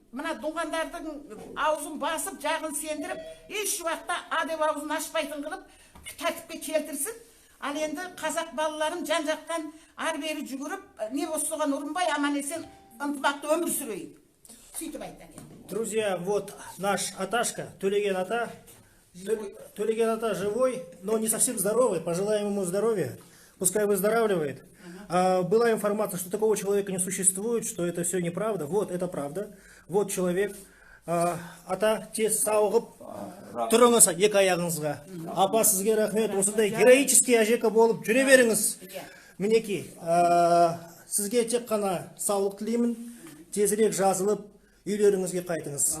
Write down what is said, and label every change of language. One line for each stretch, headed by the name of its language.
Kazakh: Мына туғандардың аузын басып, жағын сендіріп, еш уақытта адеп аузын ашпайтын қылып, тәртіпке келтірсін. Ал енді қазақ балаларым жан-жақтан ар-бері жүгіріп, не болса соған ұрынбай, аман есен ынтымақты өмір сүрейік. Сөйтіп айтайын.
Russian: Друзья, вот наш Аташка, Төлеген Ата. Төлеген Ата живой, но не совсем здоровый. Пожелаем ему здоровья. Пускай выздоравливает. Была информация, что такого человека не существует, что это все неправда. Вот, это правда. Вот человек.
Kazakh: Ата, тез сауығып, тұрыңыз екі аяғыңызға. Апа, сізге рахмет. Осындай героический әжека болып жүре беріңіз. Мінекей, сізге тек қана саулық тілеймін. Тезірек жазылып, үйлеріңізге қайтыңыз.